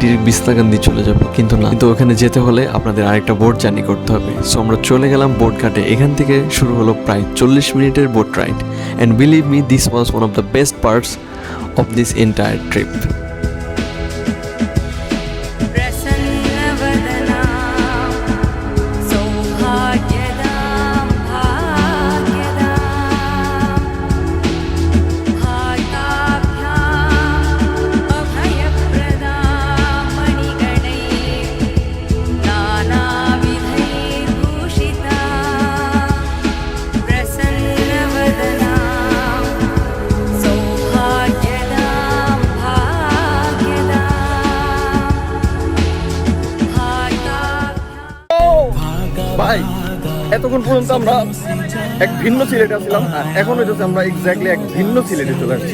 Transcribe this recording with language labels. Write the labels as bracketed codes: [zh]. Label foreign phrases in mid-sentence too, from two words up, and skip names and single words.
[bn] ডিরেক্ট বিছনাকান্দি চলে যাব, কিন্তু না, কিন্তু ওখানে যেতে হলে আপনাদের আরেকটা [en] boat journey [bn] করতে হবে। সো আমরা চলে গেলাম বোট ঘাটে। এখান থেকে শুরু হলো প্রায় 40 মিনিটের [en] boat ride. And believe me, this was one of the best parts of this entire trip. [sa] प्रसन्नवदना सौभाग्यदा भाग्यदा हाताभ्याम् अभयप्रदा मणिगणैः नानाविधैर्भूषिता प्रसन्नवदना सौभाग्यदा भाग्यदा [bn] ভাই এতক্ষণ পর্যন্ত আমরা এক ভিন্ন সিলেটে ছিলাম, আর এখন হইতেছে আমরা এক্স্যাক্টলি এক ভিন্ন সিলেটে চলে আসছি।